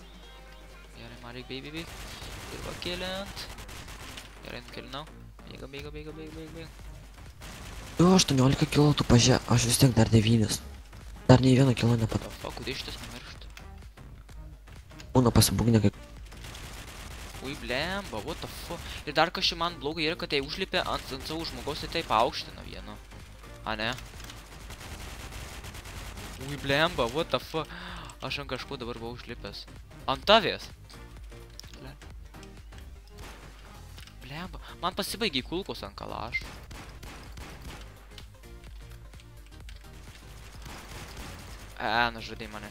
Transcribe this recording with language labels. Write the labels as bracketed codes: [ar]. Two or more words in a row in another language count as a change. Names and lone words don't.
[lt] Gerai, man reikia bėg. Ir va keliant. Gerai, nukelinau. Bėga. Jo, 18 kilo tu pažiūrė, aš vis tiek dar 9. Dar nei vieno kilo nepadau. O, kodėl šitas numiršta? Būna pasibūgnė, kai... Ui, blemba, [en] what the fuck. [lt] Ir dar kažkai man blogai yra, kad jei užlipė ant savo žmogaus, tai taip aukština vienu. A, ne? Ui, blemba, [en] what the fuck. [lt] Aš ant kažko dabar buvau užlipęs. Ant tavės. Blemba, man pasibaigė kulkos ant kalašo. Nužudai mane.